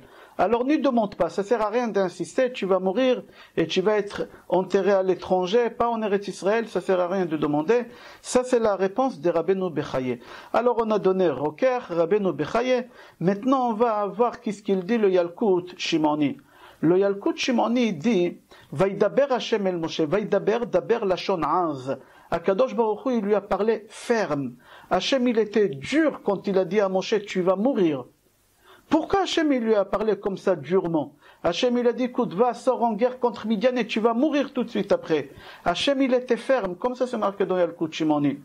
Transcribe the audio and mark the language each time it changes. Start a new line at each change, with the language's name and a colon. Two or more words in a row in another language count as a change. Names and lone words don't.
French: Alors ne demande pas, ça sert à rien d'insister, tu vas mourir et tu vas être enterré à l'étranger, pas en Eretz Israël, ça sert à rien de demander. Ça c'est la réponse de Rabbeinu Bechaye. Alors on a donné Roker, Rabbeinu Bechaye, maintenant on va voir qu'est-ce qu'il dit le Yalkut Shimoni. Le Yalkut Shimoni dit,
Hebrew: וידבר השם אל משה, וידבר, דבר לשון עז. הקדוש ברוך הוא,
French: il lui a parlé ferme. Hashem il était dur quand il a dit à Moshe, tu vas mourir. Pourquoi Hachem il lui a parlé comme ça durement? Hachem il a dit, écoute, va, sors en guerre contre Midian et tu vas mourir tout de suite après. Hachem il était ferme, comme ça c'est marqué dans Yalkut Shimoni.